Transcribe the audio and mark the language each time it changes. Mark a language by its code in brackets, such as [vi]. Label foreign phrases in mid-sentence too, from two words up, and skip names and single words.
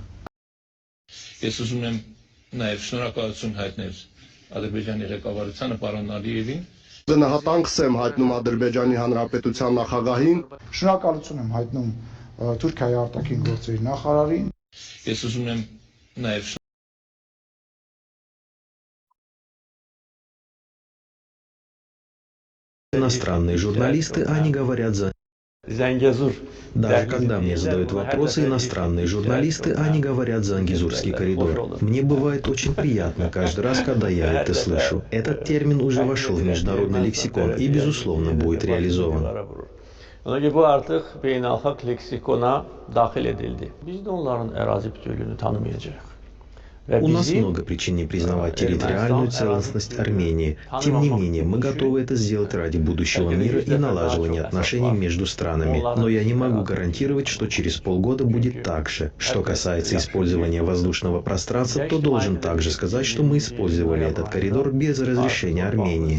[hy] Ես ուզում եմ նաև շնորհակալություն հայտնել Ադրբեջանի ղեկավարությանը, պարոն Ալիևին։ Գնահատանքս եմ հայտնում Ադրբեջանի Հանրապետության նախագահին։ Շնորհակալություն եմ հայտնում Թուրքիայի արտաքին գործերի նախարարին։ Ես ուզում եմ նաև [ru] Иностранные журналисты, они говорят за... Зангезур. Даже когда мне задают вопросы иностранные журналисты, они говорят за Ангизурский коридор. Мне бывает очень приятно каждый раз, когда я это слышу. Этот термин уже вошел в международный лексикон и, безусловно, будет реализован. [az] Bu artıq beynəlxalq leksikona daxil edildi. Biz də onların ərazi bütövlüyünü tanımayacağıq. [ru] У нас много причин не признавать территориальную целостность Армении. Тем не менее, мы готовы это сделать ради будущего мира и налаживания отношений между странами. Но я не могу гарантировать, что через полгода будет так же. Что касается использования воздушного пространства, то должен также сказать, что мы использовали этот коридор без разрешения Армении.